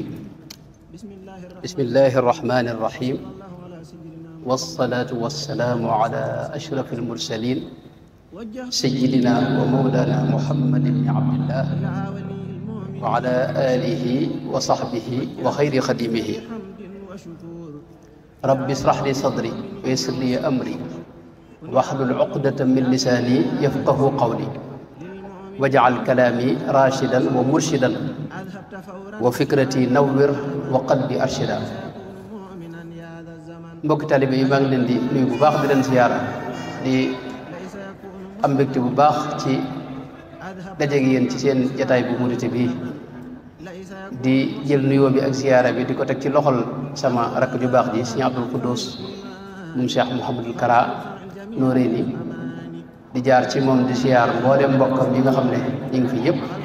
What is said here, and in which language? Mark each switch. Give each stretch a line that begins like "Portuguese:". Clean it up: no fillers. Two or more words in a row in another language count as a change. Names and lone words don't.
Arabic: بسم الله الرحمن الرحيم، والصلاة والسلام على أشرف المرسلين سيدنا ومولانا محمد بن عبد الله وعلى آله وصحبه وخير خديمه. رب اشرح لي صدري ويسر لي أمري واحلل عقدة من لساني يفقه قولي واجعل كلامي راشدا ومرشدا وفكرتي نور وقلبي أرشدا.
Wolof: mbokk taalibe yi maa ngi leen di nuyu bu baax di leen ziyaara di am mbégte bu baax ci daje gi yéen ci seen jataay bu murite bi di jël nuyoo bi ak ziyaara bi di ko teg ci loxol sama rakk ju baax ji Sëriñ Abdul Quddus moom Cheikh Mouhamadul Kara Noreyni di jaar ci moom di ziyaar mboolem mbokkam yi nga xam ne ñu ngi fi yëpp